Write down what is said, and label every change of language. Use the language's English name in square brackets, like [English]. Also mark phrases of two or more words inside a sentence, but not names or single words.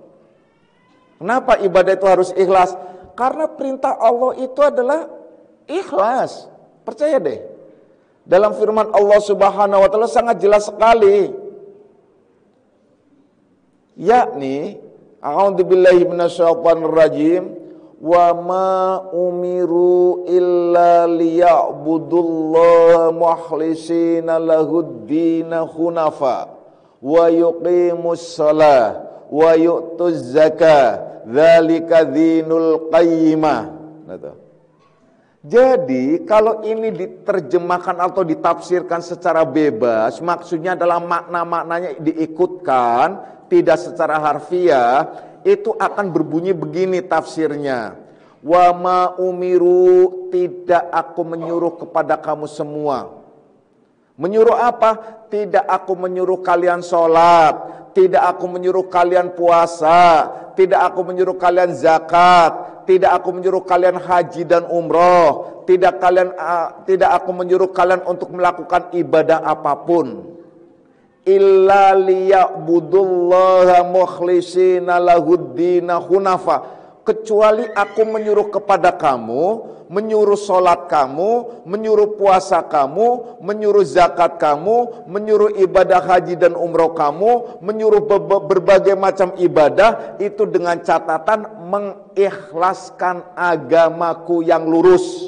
[Indonesian] Kenapa ibadah itu harus ikhlas? Karena perintah Allah itu adalah ikhlas. Percaya deh. Dalam firman Allah [Arabic] سبحانه وتعالى [Indonesian] sangat jelas sekali. Yakni, [Arabic] أعوذ بالله من الشيطان الرجيم, وما أمروا إلا ليعبدوا الله مخلصين له الدين حنفاء ويقيموا الصلاة ويؤتوا الزكاة ذلك دين القيمة. [Indonesian] Jadi kalau ini diterjemahkan atau ditafsirkan secara bebas, maksudnya adalah makna-maknanya diikutkan, tidak secara harfiah, itu akan berbunyi begini tafsirnya. [Arabic] وما أمروا, [Indonesian] tidak aku menyuruh kepada kamu semua. Menyuruh apa? Tidak aku menyuruh kalian sholat, tidak aku menyuruh kalian puasa, tidak aku menyuruh kalian zakat, tidak aku menyuruh kalian haji dan umroh, tidak aku menyuruh kalian untuk melakukan ibadah apapun. [Arabic] إلا ليعبدوا الله مخلصين له الدين حنفاء, [Indonesian] kecuali aku menyuruh kepada kamu, menyuruh sholat kamu, menyuruh puasa kamu, menyuruh zakat kamu, menyuruh ibadah haji dan umroh kamu, menyuruh berbagai macam ibadah, itu dengan catatan mengikhlaskan agamaku yang lurus.